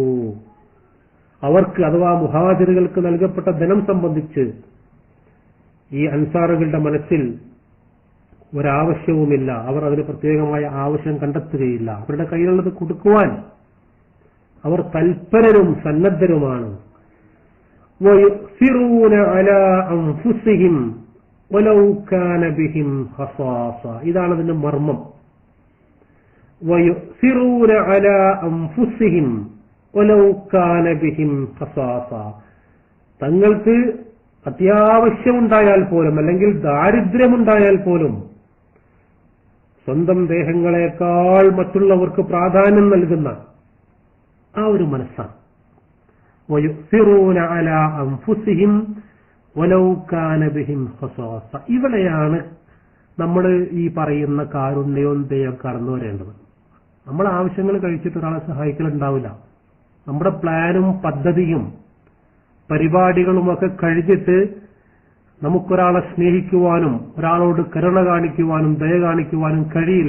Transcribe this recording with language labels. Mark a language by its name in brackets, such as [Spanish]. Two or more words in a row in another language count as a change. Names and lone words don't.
[Malayalam] അവർക്ക് അഥവാ മുഹാജിറുകൾക്ക് നൽകപ്പെട്ട ധനം സംബന്ധിച്ച് ഈ അൻസാറുകളുടെ മനസ്സിൽ ഒരാവശ്യവുമില്ല. അവർ അതിന് പ്രത്യേകമായ ആവശ്യം കണ്ടെത്തുകയില്ല. അവരുടെ കയ്യിലുള്ളത് കൊടുക്കുവാൻ അവർ തൽപരരും സന്നദ്ധരുമാണ്. [Arabic] وَيُؤْثِرُونَ عَلَى أَنفُسِهِمْ وَلَوْ كَانَ بِهِمْ خَصَاصَةٌ. [Malayalam] ഇതാണ് അതിന്റെ മർമ്മം. [Arabic] وَيُؤْثِرُونَ عَلَى أَنفُسِهِمْ وَلَوْ كَانَ بِهِمْ خَصَاصَةٌ. [Malayalam] തങ്ങൾക്ക് അത്യാവശ്യമുണ്ടായാൽ പോലും അല്ലെങ്കിൽ ദാരിദ്ര്യമുണ്ടായാൽ പോലും സ്വന്തം ദേഹങ്ങളെക്കാൾ മറ്റുള്ളവർക്ക് പ്രാധാന്യം നൽകുന്ന ആ ഒരു മനസ്സാണ്. [Arabic] وَيُؤْثِرُونَ عَلَى أَنفُسِهِمْ وَلَوْ كَانَ بِهِمْ خَصَاصَةٌ. [Malayalam] ഇവിടെയാണ് നമ്മൾ ഈ പറയുന്ന കാരുണ്യവും ദയയും കടന്നു വരേണ്ടത്. നമ്മൾ ആവശ്യങ്ങൾ കഴിച്ചിട്ട് ഒരാളെ സഹായിക്കലുണ്ടാവില്ല. നമ്മുടെ പ്ലാനും പദ്ധതിയും പരിപാടികളുമൊക്കെ കഴിഞ്ഞിട്ട് നമുക്കൊരാളെ സ്നേഹിക്കുവാനും ഒരാളോട് കരുണ കാണിക്കുവാനും ദയ കാണിക്കുവാനും കഴിയില്ല.